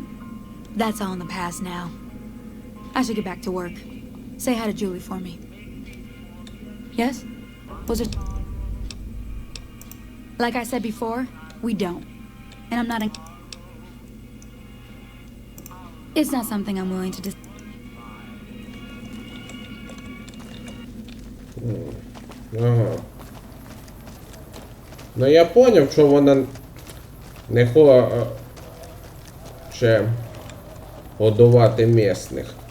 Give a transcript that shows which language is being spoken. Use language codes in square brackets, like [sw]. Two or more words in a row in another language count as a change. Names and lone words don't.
[en] That's all in the past now. I should get back to work. Say hi to Julie for me. Yes? Was it... Like I said before, we don't. And I'm not in... It's not something I'm willing to Ага. [uk] Ну я поняв, що вона не хоче годувати місних.